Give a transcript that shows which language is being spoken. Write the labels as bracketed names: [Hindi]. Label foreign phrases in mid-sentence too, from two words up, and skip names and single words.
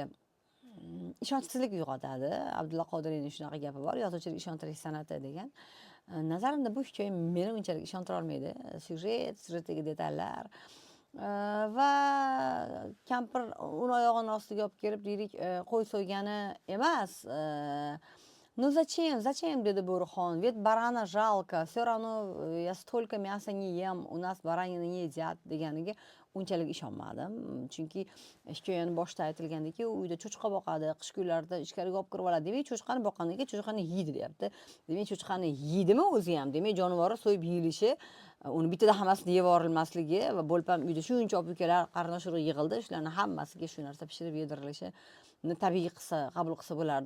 [Uzbek] Ishonchsizlik uyg'otadi. Abdulla Qodiriyning shunaqa gapi bor, yozuvchilik ishontirish san'ati degan. Nazarimda bu hikoya meni unchalik ishontira olmaydi. Syujetdagi detallar va kampir uni oyog'ini ostiga olib kelib, deylik, qo'y so'ygani emas. [Russian] "Ну зачем, [Uzbek] dedi Bo'rixon. [Russian] Ведь барана жалко, все равно я столько мяса не ем, у нас баранина не едят" [Uzbek] deganiga unchalik ishonmadim. Chunki hikoyaning boshida aytilgandiki, u uyda cho'chqa boqadi, qish kunlarida ichkariga olib kirib oladi. Demak, cho'chqani boqqandan keyin cho'chqani yeydi, deyapti. Demak, cho'chqani yeydimi o'zi ham? Demak, jonivori so'yib yeyilishi, uni bittada hammasini yeb yuborilmasligi va bo'lib ham uyda shuncha opa-ukalar, qarindosh-urug' yig'ildi, shularning hammasiga shu narsa pishirib yedirilishi tabiiy qabul qilsa bo'lardi.